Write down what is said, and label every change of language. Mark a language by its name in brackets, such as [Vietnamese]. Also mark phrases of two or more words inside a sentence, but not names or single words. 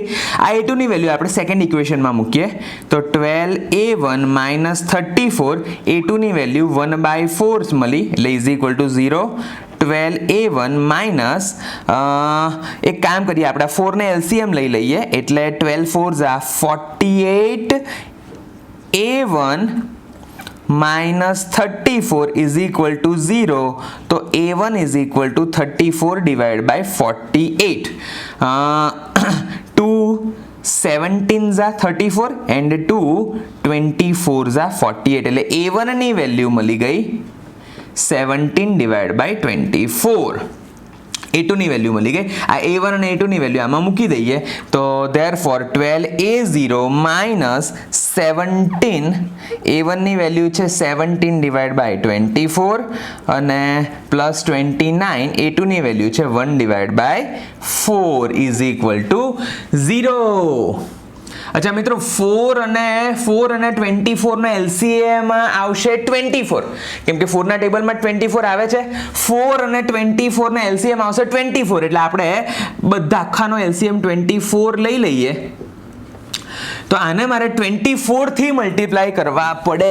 [Gujarati] આ a2 ની વેલ્યુ આપણે સેકન્ડ ઇક્વેશનમાં મૂકીએ તો 12a1 માઇનસ 34 a2 ની વેલ્યુ 1/4 મળી એટલે [English] is equal to [Gujarati] 0. 12a1 માઇનસ એક કામ કરીએ, આપણે 4 ને LCM લઈ લઈએ એટલે 12 4 48 a1 [English] minus 34 is equal to [Gujarati] 0. [English] तो a1 is equal to 34 divided by 48. 2 17s are 34 and 2 24s are 48 [Gujarati] એટલે a1 ની વેલ્યુ મળી ગઈ [English] 17 divided by 24. [Gujarati] a2 ની વેલ્યુ મળી ગઈ. આ a1 અને a2 ની વેલ્યુ આમાં મૂકી દઈએ તો [English] therefore 12a0 minus 17 [Gujarati] a1 ની વેલ્યુ છે 17 [English] divided by 24 [Gujarati] અને [English] plus 29 [Gujarati] a2 ની વેલ્યુ છે 1 [English] divided by 4 is equal to 0. [Gujarati] અચ્છા મિત્રો, 4 અને 24 નો LCM આવશે 24 કેમ કે 4 ના ટેબલમાં 24 આવે છે. 4 અને 24 નો LCM આવશે 24 એટલે આપણે બધા આખાનો LCM 24 લઈ લઈએ તો આને મારે 24 થી મલ્ટીપ્લાય કરવા પડે.